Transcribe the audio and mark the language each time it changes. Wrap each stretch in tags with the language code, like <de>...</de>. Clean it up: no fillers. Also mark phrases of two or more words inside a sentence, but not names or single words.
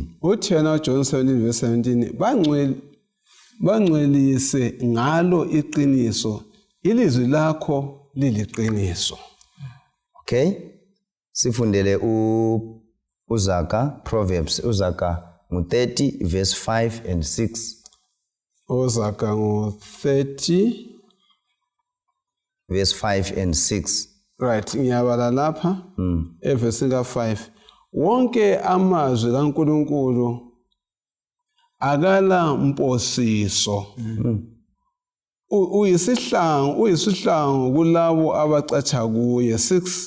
<zu>Uthi yena uJohn 17:17 bangcwelise ngalo iqiniso ilizwi lakho liliqiniso. Okay, sifundele uZaka Proverbs uZaka ngo30</zu> <en>verse 5 and 6.</en> <zu>uZaka ngo30</zu> <en>verse 5 and 6. Right,</en> <zu>ngiyabala lapha evesi ka5. Wonke amazwi kaNkulunkulu akala mposiso. Uyisihlangu kulabo abacatsha kuye. 6.</zu>